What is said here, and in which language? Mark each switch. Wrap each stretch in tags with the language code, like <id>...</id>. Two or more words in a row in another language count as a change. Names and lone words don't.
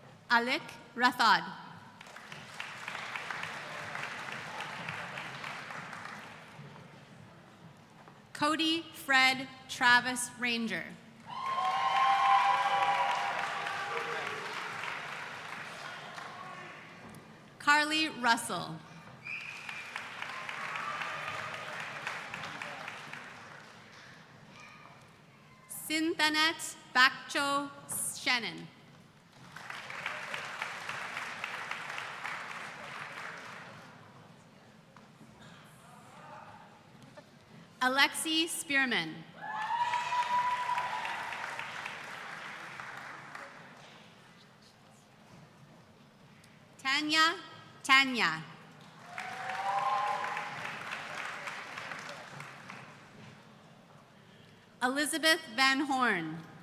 <en>Alik Rathod. Cody Fred Travis Ranger. Carly Russell. Cynthanet Bakcho Shannon. Alexi Spearman. Tanya. Elizabeth Van Horn.</en>